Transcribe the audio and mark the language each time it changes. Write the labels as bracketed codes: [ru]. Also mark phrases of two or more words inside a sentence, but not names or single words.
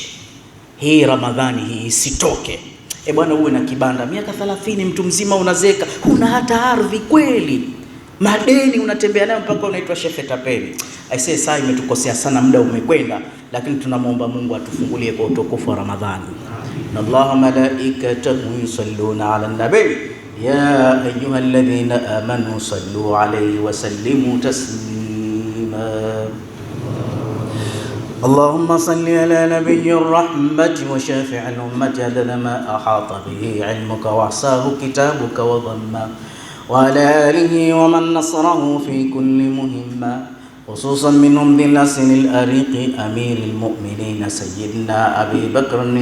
[sw] Hii Ramadhani hii isitoke. Bwana, uwe na kibanda miaka 30, mtu mzima unazeka, huna hata ardhi kweli, madeni unatembea nayo mpaka unaitwa Sheikh Tapeli. Aisee, saa imetukosea sana, muda umekwenda, lakini tunamuomba Mungu atufungulie kwa utukufu wa Ramadhani. [ar] إن الله ملائكته يصلون على النبي يا أيها الذين آمنوا صلوا عليه وسلموا تسليما. اللهم صل على نبي الرحمة وشافع الأمة عدد ما أحاط به علمك وأحصاه كتابك وضمه، وعلى آله ومن نصره في كل مهمة، خصوصا منهم ذي الأسن الأريق أمير المؤمنين سيدنا أبي بكر